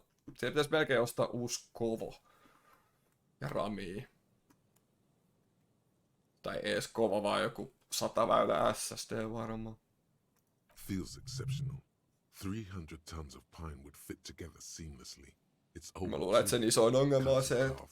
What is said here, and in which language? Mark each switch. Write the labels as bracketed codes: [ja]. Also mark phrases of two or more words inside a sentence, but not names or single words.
[fi] Se pitäisi melkein ostaa uusi kovo. Ja ramii. Tai ees kovo, vaan joku 100 väylä SSD varmaan. [en] Feels exceptional. 300 tons of pine would fit together seamlessly. It's over. [fi] Mä luulen, että sen isoin ongelma on se, että